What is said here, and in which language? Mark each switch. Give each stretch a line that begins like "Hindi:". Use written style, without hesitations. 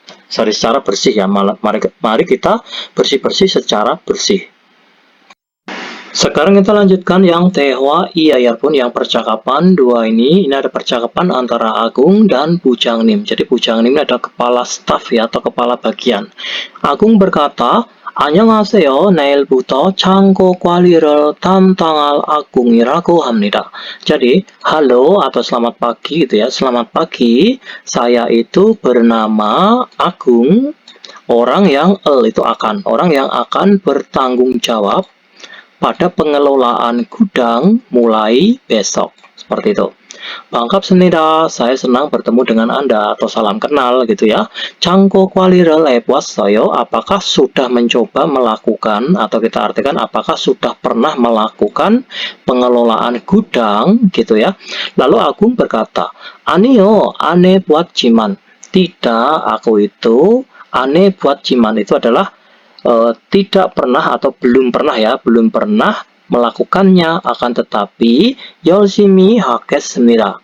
Indonesian: Secara bersih ya, mari kita bersih-bersih secara bersih. Sekarang kita lanjutkan yang Tehwa Iya Yarobun, yang percakapan dua ini ada percakapan antara Agung dan Bujangnim. Jadi Bujangnim ini adalah kepala staf ya, atau kepala bagian. Agung berkata,
Korean: 안녕하세요. 내일부터 창고 관리를 담당할 아궁이라고 합니다.
Indonesian: Jadi, halo atau selamat pagi gitu ya. Selamat pagi. Saya itu bernama Agung. Orang yang itu akan. Orang yang akan bertanggung jawab pada pengelolaan gudang mulai besok. Seperti itu.
Korean: 반갑습니다.
Indonesian: Saya senang bertemu dengan Anda, atau salam kenal gitu ya.
Korean: 창고 관리를 해보았어요.
Indonesian: Apakah sudah mencoba melakukan, atau kita artikan apakah sudah pernah melakukan pengelolaan gudang gitu ya. Lalu Agung berkata,
Korean: 아니요, 안 해보았지만.
Indonesian: Tidak, aku itu
Korean: 안 해보았지만
Indonesian: itu adalah tidak pernah atau belum pernah ya, belum pernah melakukannya, akan tetapi
Korean: 열심히 하겠습니다.